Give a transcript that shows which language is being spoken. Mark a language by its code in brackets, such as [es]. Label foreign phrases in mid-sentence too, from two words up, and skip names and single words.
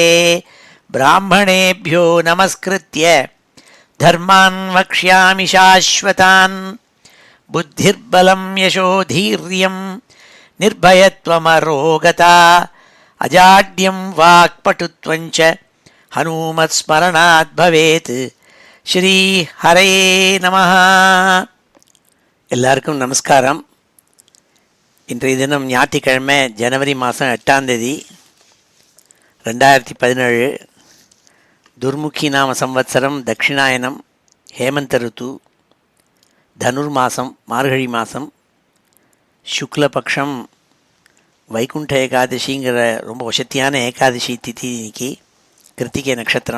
[sa] ब्राह्मणेभ्यो नमस्कृत्य धर्मान् वक्ष्यामि शाश्वतान्। बुद्धिर्बलं यशोधीर्यं निर्भयत्वमरोगता अजाड्यं वाक्पटुत्वञ्च हनुमत्स्मरणात् भवेत्। श्री हरये नमः. [ta] எல்லாருக்கும் நமஸ்காரம். இன்றைய தினம் ஞாயிற்றுக்கிழமை ஜனவரி மாதம் 8ஆம் தேதி 2017. துர்முகி நாம சம்வத்சரம் தட்சிணாயனம் ஹேமந்த ருத்து தனுர்மாசம் மார்கழி மாதம் சுக்லபக்ஷம் வைகுண்ட ஏகாதசிங்கிற ரொம்ப வசத்தியான ஏகாதசி திதி இன்னைக்கு கிருத்திகை நட்சத்திரம்.